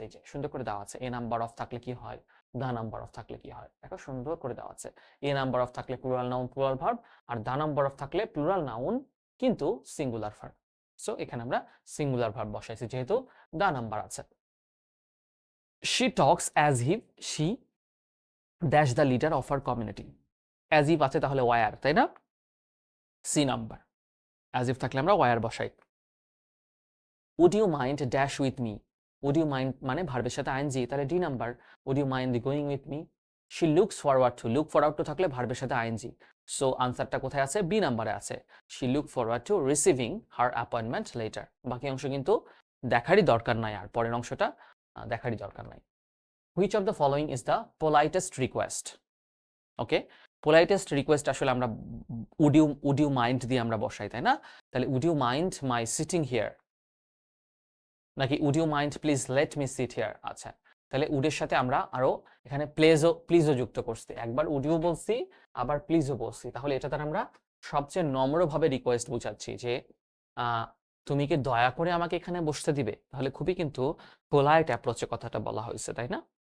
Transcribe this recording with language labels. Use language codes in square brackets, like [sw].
[bn] এই যে সুন্দর করে দেওয়া আছে, এ নাম্বার অফ থাকলে কি হয়, দা নাম্বার অফ থাকলে কি হয়, দেখো সুন্দর করে দেওয়া আছে। এ নাম্বার অফ থাকলে plural noun plural verb, আর the number of থাকলে প্লুরাল নাউন কিন্তু সিঙ্গুলার ভার্ব। সো এখানে আমরা সিঙ্গুলার ভার্ব বসাইছি যেহেতু দা নাম্বার আছে। [en] She talks as if she dash the leader of her community. [bn] As if আছে তাহলে ওয়ার, তাই না? C number. as if থাকলে আমরা ওয়ার বসাই। [en] would you mind dash with me? [bn] would you mind মানে ভার্বের সাথে আইএনজি, তাহলে D number. [en] would you mind going with me? she looks forward to, look forward to [bn] থাকলে ভার্বের সাথে আইএনজি। সো আনসারটা কোথায় আছে? বি নাম্বারে আছে। [en] she look forward to receiving her appointment later। [bn] বাকি অংশ কিন্তু দেখারই দরকার নাই, আর পরের অংশটা দেখারই দরকার নাই। [en] Which of the following is the politest request? [bn] Okay, politest request আসলে আমরা would you mind দিয়ে আমরা বসাই, তাই না? [en] তাহলে would you mind my sitting here, নাকি would you mind please let me sit here? [bn] আচ্ছা, তাহলে would এর সাথে আমরা আরো এখানে প্লিজও যুক্ত করছি। একবার would you বলছি, আবার প্লিজও বলছি। তাহলে এটা দ্বারা আমরা সবচেয়ে নম্রভাবে রিকোয়েস্ট বুঝাচ্ছি যে তুমি কি দয়া করে আমাকে এখানে বসতে দিবে? তাহলে খুবই কিন্তু পোলাইট অ্যাপ্রোচে কথাটা বলা হয়েছে, তাই না?